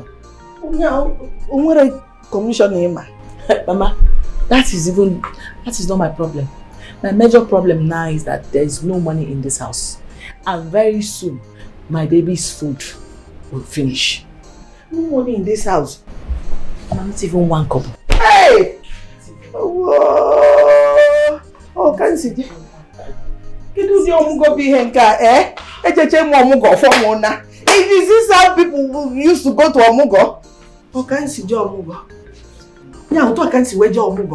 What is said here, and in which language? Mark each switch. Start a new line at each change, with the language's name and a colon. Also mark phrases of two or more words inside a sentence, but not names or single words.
English: What a commissioner, Mama, that is not my problem. My major problem now is that there is no money in this house. And very soon, my baby's food will finish. No money in this house. Not even one kobo. Hey! Oh, can't see. Can you see Omugo be henka, Omugo for Mona. Is this how people used to go to Omugo? Oh, can't see Omugo. Yeah, I can't see where Omugo.